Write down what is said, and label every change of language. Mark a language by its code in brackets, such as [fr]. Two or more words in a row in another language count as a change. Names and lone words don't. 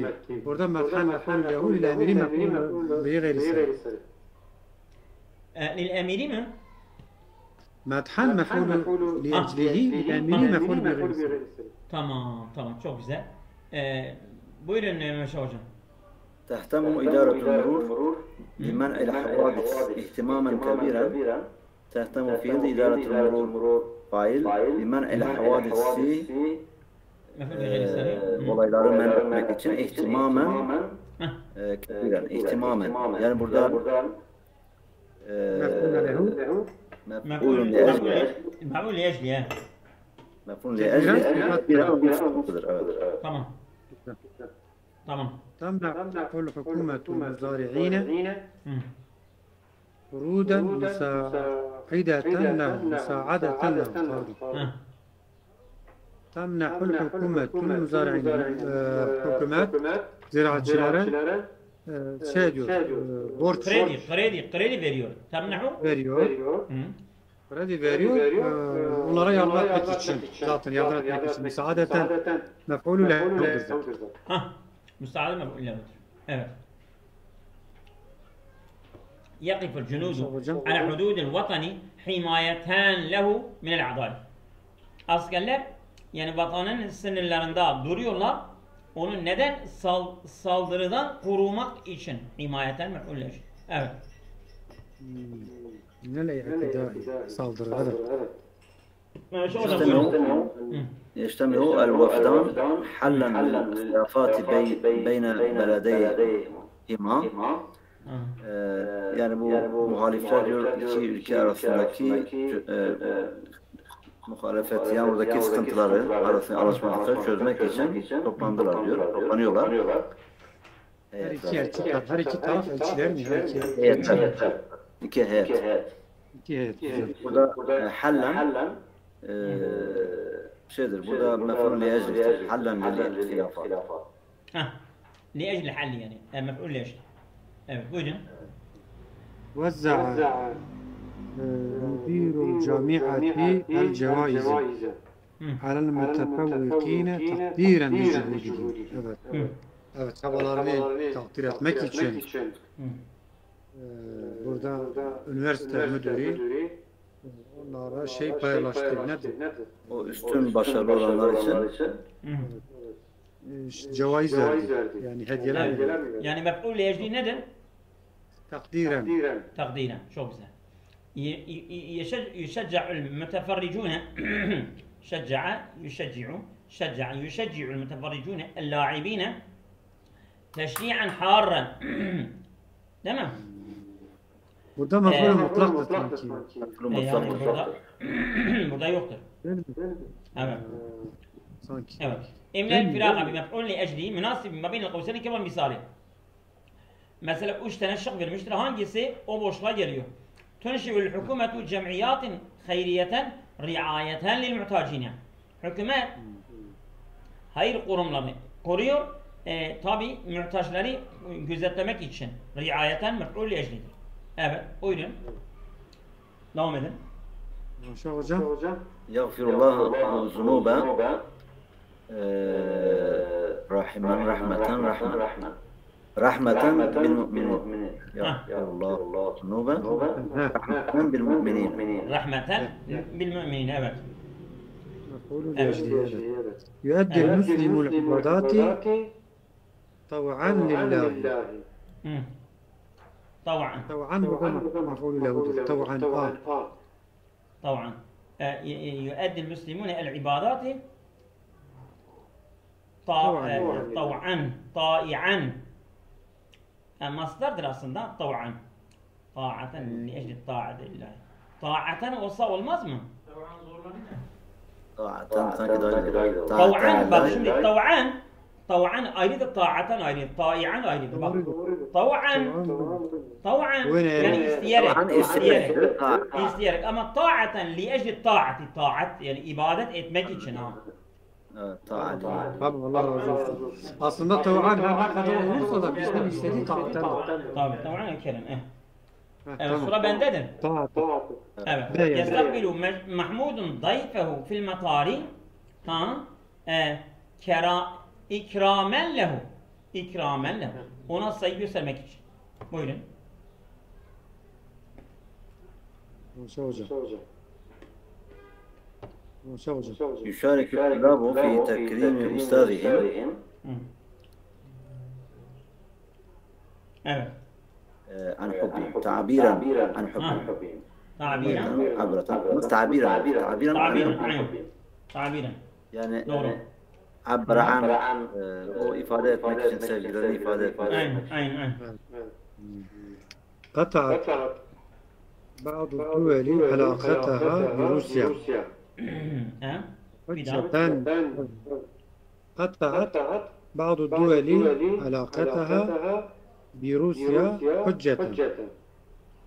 [tr] Burada medhan mef'ul lehu ile emiri mef'ul ve gayrisi. Lil emiri mi? Medhan mef'ul li eclihi lil emiri mef'ul ve gayrisi. Tamam. Çok güzel. Buyurun Meşe hocam. [ar] تهتم إدارة المرور بمنع الحوادث اهتماما كبيرا. تهتم في يد إدارة المرور فاعل بمنع الحوادث [tr] olayları men etmek için ihtimamen ihtimamen yani burada mef'ulun li'ecli mef'ulun li'ecli evet. Tamam. [ar] تمنع الحكومة المزارعين قرودا مساعدة له مساعدة له ها. تمنح الحكومة المزارعين حكومات [tr] ziraatçilere şey diyor, borç kredi veriyor. Temnahu veriyor. Kredi veriyor. Onlara yardım etmek için. Zaten yardım etmek için. Müsaadeten mef'ulü lehudur. Ha. Müsaade mef'ulü lehudur. Evet. [ar] يقف الجنود على حدود الوطن حماية له من الأعداء. [tr] Askerler yani vatanın sınırlarında duruyorlar. Onu neden? Saldırıdan korumak için. Himayeten mef'ulü. Evet. Neler saldırı? [ar] يجتمع الوفدان حلا للخلافات بين بلديهما. [tr] Yani bu muhalifler diyor iki ülke arasındaki muhalefet yani oradaki sıkıntıları arasında anlaşmazlıkları çözmek için toplandılar diyor. Toplanıyorlar. Her iki elçiler, her iki taraf elçiler mi? Heyetler. İki heyet. İki heyet. Burada hallen şeydir. Burada mef'ul li'eclidir. Hallen li'l'hilafat. Ha. Li'ecli halli yani. Mef'ul li'ecli. Evet buyurun. [ar] وزع مدير الجامعة الجوائز على المتفوقين تقديرا لجهودهم. [tr] Evet, çabalarını takdir etmek için burada üniversite müdürü onlara paylaştı. Nedir? O üstün başarılı olanlar için cevaiz verdi. Yani hediyeler verdi. Yani mef'ul li'ecli nedir? Takdiren. [ar] تقديرا شو güzel. يشجع المتفرجون يشجع المتفرجون اللاعبين تشجيعا حارا. تمام. [tr] Burada mef'ul mutlaktır sanki. Yani burada yoktur. Evet. Sanki. Evet. [ar] İmla الفراغ بمفعول لأجله مناسب ما بين القوسين كما مثال. [tr] Mesela 3 tane şık vermiştir. Hangisi o boşluğa geliyor? [ar] تنشئ الحكومة جمعيات خيرية رعاية للمحتاجين. [tr] Hükümet hayır kurumlarını koruyor. Tabi muhtaçları gözetlemek için. Riayeten mef'ul eclidir. Evet. Buyurun. Devam edin. Maşallah hocam. [ar] يغفر الله الذنوب رحمة. رحمة بالمؤمنين. يا الله الذنوب رحمة بالمؤمنين. رحمة بالمؤمنين. Evet. يؤدي المسلم العبادات طوعا لله. طوعا مفعول له طوعا يؤدي المسلمون العبادات طائعا مصدرdır aslında طوعا طاعة لأجل الطاعة لله طاعة [tr] olsa olmaz mı? طوعا bak şimdi طوعا ayrıdır طاعة ayrıdır طائعا ayrıdır bak طوعا yani isteyerek ama [ar] طاعة لأجل الطاعة [tr] taat yani ibadet etmek için ha. Tabii Allah razı olsun. Aslında tav'an her kadar olursa da bizden istediği taattan. Tabii tav'an kerim. Evet sıra bendedir. Taat. Evet. [ar] يستقبل محمود ضيفه في المطار إكراما له. [tr] Ona saygı göstermek için. Buyurun. Hocam. [ar] يشارك الطلاب في تكريم أستاذهم. [tr] Evet. [ar] عن حبهم تعبيرا عن حبهم. تعبيرا. [tr] Yani doğru. [ar] عبر عن [tr] o ifade etmek için sevgilerini ifade etmek. Aynen. [ar] قطعت بعض الدول علاقتها بروسيا. قطعت بعض الدول علاقتها بروسيا حجة.